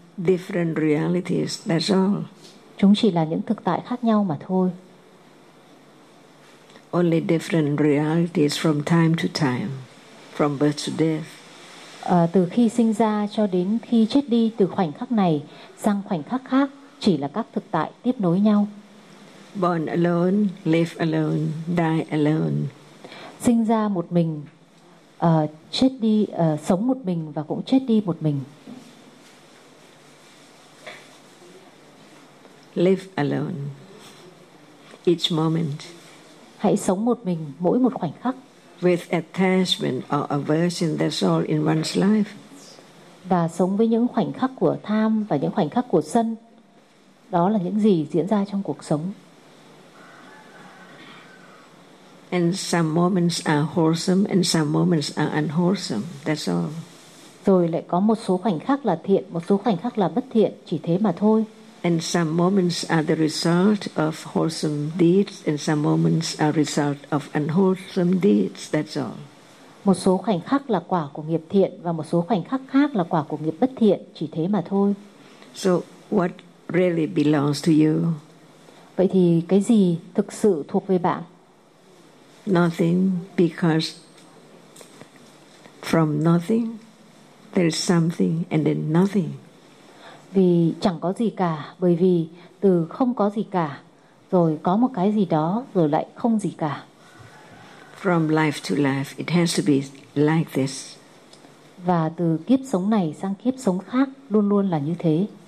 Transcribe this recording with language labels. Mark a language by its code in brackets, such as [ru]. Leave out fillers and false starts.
[en] Different realities, that's all. [vi] Chúng chỉ là những thực tại khác nhau mà thôi. [en] Only different realities from time to time, from birth to death. [vi] Từ khi sinh ra cho đến khi chết đi, từ khoảnh khắc này sang khoảnh khắc khác, chỉ là các thực tại tiếp nối nhau. [en] Born alone, live alone, die alone. [vi] Sinh ra một mình, chết đi, sống một mình và cũng chết đi một mình. [en] Live alone, each moment. [vi] Hãy sống một mình mỗi một khoảnh khắc. [en] With attachment or aversion, that's all in one's life. [vi] Và sống với những khoảnh khắc của tham và những khoảnh khắc của sân. Đó là những gì diễn ra trong cuộc sống. [en] And some moments are wholesome and some moments are unwholesome. That's all. [vi] Rồi lại có một số khoảnh khắc là thiện, một số khoảnh khắc là bất thiện, chỉ thế mà thôi. [en] And some moments are the result of wholesome deeds and some moments are result of unwholesome deeds. That's all. [vi] Một số khoảnh khắc là quả của nghiệp thiện và một số khoảnh khắc khác là quả của nghiệp bất thiện, chỉ thế mà thôi. [en] So what really belongs to you? [vi] Vậy thì cái gì thực sự thuộc về bạn? [en] Nothing, because from nothing there is something and then nothing. [vi] Vì chẳng có gì cả, bởi vì từ không có gì cả, rồi có một cái gì đó, rồi lại không gì cả. [en] From life to life, it has to be like this. [vi] Và từ kiếp sống này sang kiếp sống khác, luôn luôn là như thế.